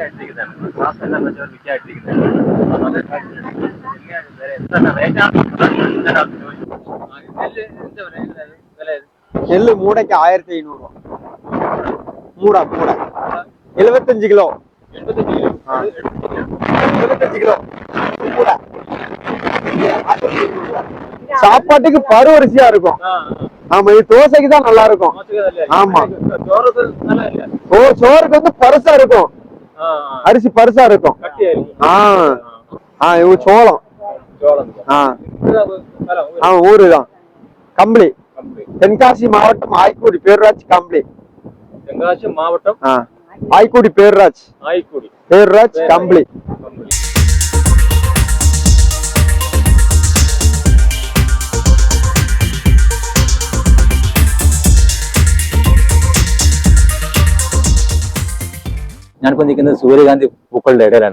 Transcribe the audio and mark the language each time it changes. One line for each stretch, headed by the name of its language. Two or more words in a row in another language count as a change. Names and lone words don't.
Malayalam: നെല്ല് മൂടയ്ക്ക് 1500 രൂപ. മൂട 75 കിലോ.
Tamil: 75 கிலோ. சாப்பாட்டுக்கு பருவரிசையா இருக்கும். ஆமா, இது தோசைக்கு தான் நல்லா இருக்கும். ஆமா, சோறுக்கு வந்து பருசா இருக்கும். அரிசி பருசா இருக்கும். இவங்க சோளம். ஊருதான் கம்பளி. தென்காசி மாவட்டம் ஆய்க்குடி பேரூராட்சி கம்பளி. தென்காசி மாவட்டம்
Malayalam: ആയിക്കൂടി പേർരാജ് കമ്പിളി. ഞാനിപ്പോ നിൽക്കുന്നത് സൂര്യകാന്തി പൂക്കളുടെ ഇടയിലാണ്.